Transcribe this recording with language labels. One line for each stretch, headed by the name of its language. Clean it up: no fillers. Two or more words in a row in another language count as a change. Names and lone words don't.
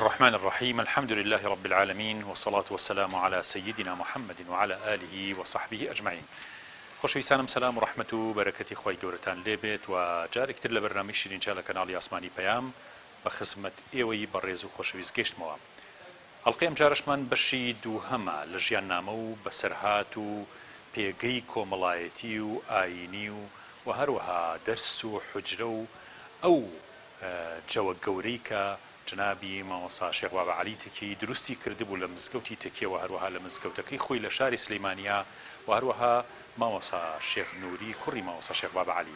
Arabic: الرحمن الرحيم الحمد لله رب العالمين والصلاة والسلام على سيدنا محمد وعلى آله وصحبه أجمعين.
Central Kurdish: خۆشەویستانم سلام و ڕەحمەت و بەرەکەتی خۆی گەورەتان لێبێت و جارێکتر لە بەرنامەی شیرینچا لە کەناڵی ئاسمانی پەیام بە خزمەت ئێوەی بەڕێز و خۆشەویست گەیشتمەوە. هەڵقەی ئەم جارەشمان بەشی دووهەمە لە ژیاننامە و بەسەرهات و پێگەی کۆمەڵایەتی و ئاینی و هەروەها دەرس و حوجرە و ئەو جەوە گەورەی کە جنابی مامۆستا شێخ بابە عەلی تەکیی دروستی کردبوو لە مزگەوتی تەکیەوە، هەروەها لە مزگەوتەکەی خۆی لە شاری سلەیمانیا و هەروەها مامۆستا شێخ نووری کوڕی مامۆستا شێخ بابە عەلی.